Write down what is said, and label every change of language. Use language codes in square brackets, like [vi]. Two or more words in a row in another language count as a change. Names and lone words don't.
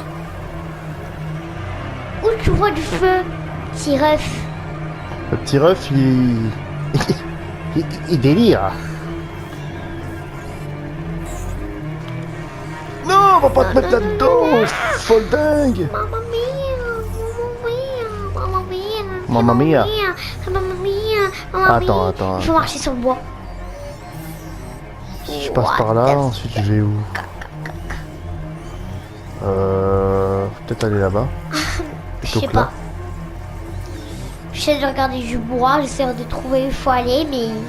[fr] Où tu vois du feu, petit ref? Le petit ref il délire. Non, on va pas te mettre là-dedans, folle dingue. [it] Mamma mia, mamma mia, Mamma mia. mamma mia, mamma [fr] Attends, [it] mia. [fr] attends, Il faut marcher sur le bois. Je passe par là, ensuite je vais où? Peut-être aller là-bas. Je Plutôt sais que là. pas. J'essaie de regarder du bois, j'essaie de trouver où il faut aller, mais...